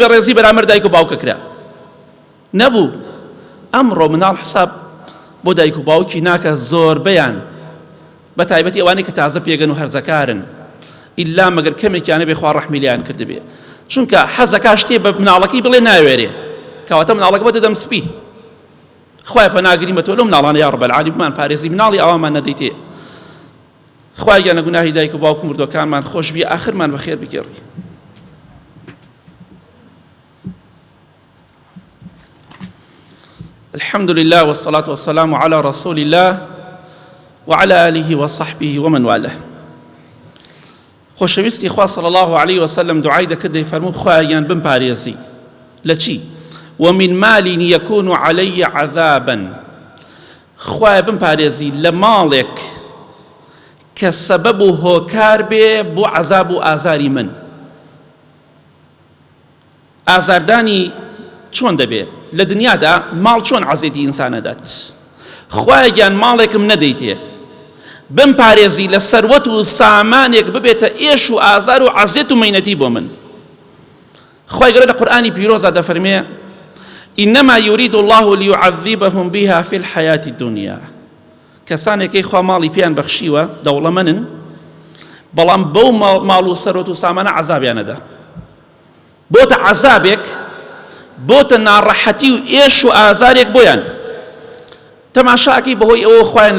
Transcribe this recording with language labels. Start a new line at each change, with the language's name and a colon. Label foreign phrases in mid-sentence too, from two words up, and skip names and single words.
Central Kurdish: بەڕێزی بەرامبەر دایک و باوکە کرا نەبوو ئەمڕۆ مناڵ حساب بۆ دایک و باوکی ناکە زۆربەیان بە تایبەتی ئەوانەی کە تازە پێگەن و هەرزەکارن ئیلا مەگەر کەمێکیانە بێ خوا ڕەحمی لێیان کردبێ چونکە حەزەکە شتێ بە مناڵەکەی بڵێ ناوێرێ کەواتە مناڵەکە بۆ دەدەم سپی خوای پەناگرین بە تۆ لەو مناڵانە یا
Arabic: ڕەب العالمین
Central Kurdish: بمان پارێزی مناڵی ئەوەمان نەدەیتێ خوای گیانە گوناهی دایک و باوک و مردوەکانمان خۆش بێ ئاخرمان بەخێر بگێڕی
Arabic: الحمد لله والصلاة والسلام على رسول الله وعلى آله وصحبه ومن والاه
Central Kurdish: خۆشەویستی خوا
Arabic: صلی الله عليه وسلم
Central Kurdish: دعای دەکرد دەیفەرموو خوایان بمپارێزی لە چی
Arabic: ومن مال يكون علي عذابا
Central Kurdish: خوای بمپارێزی لە ماڵێک کە سەبەب و هۆکار بێ بۆ عەذاب و ئازاری من ئازاردانی چۆن دەبێ لە دنیادا ماڵ چۆن عەزێتی ئینسانەدات خوای گیان ماڵێکم نەدەیتێ بمپارێزی لە سەروەت و سامانێک ببێتە ئێش و ئازار و عەزێت و مەینەتی بۆ من خوای گەورە لە قورئانی پیرۆزە دەفەرمێ
Arabic: إنما يريد الله ليعذبهم بها في الحياة الدنيا
Central Kurdish: کەسانێکی خوا ماڵی پێیان بەخشیوە دەوڵەمەنن بەڵام بەو ماڵ و سەرۆت و سامانە عەزابیانەدا بۆتە عەزابێک بۆتە ناڕەحەتی و ئێش و ئازارێک بۆیان تەماشاکەی بەهۆی ئەوە خوایان